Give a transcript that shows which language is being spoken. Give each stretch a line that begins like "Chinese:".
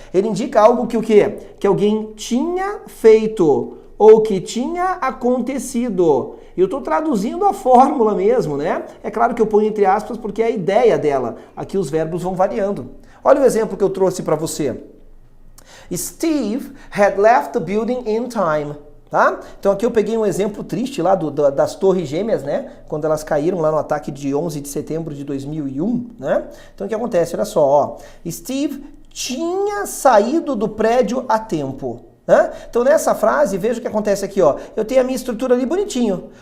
Portuguese: Ele indica algo que o quê? Que alguém tinha feito ou que tinha acontecido. Eu estou traduzindo a fórmula mesmo, né? É claro que eu ponho entre aspas porque é a ideia dela. Aqui os verbos vão variando. Olha o exemplo que eu trouxe para você.
English: Steve had left the building in time.
Portuguese: Tá? Então aqui eu peguei um exemplo triste lá das Torres Gêmeas, né? Quando elas caíram lá no ataque de 11 de setembro de 2001, né? Então o que acontece? Olha só, ó. Steve tinha saído do prédio a tempo. Né? Então nessa frase, veja o que acontece aqui, ó. Eu tenho a minha estrutura ali bonitinho.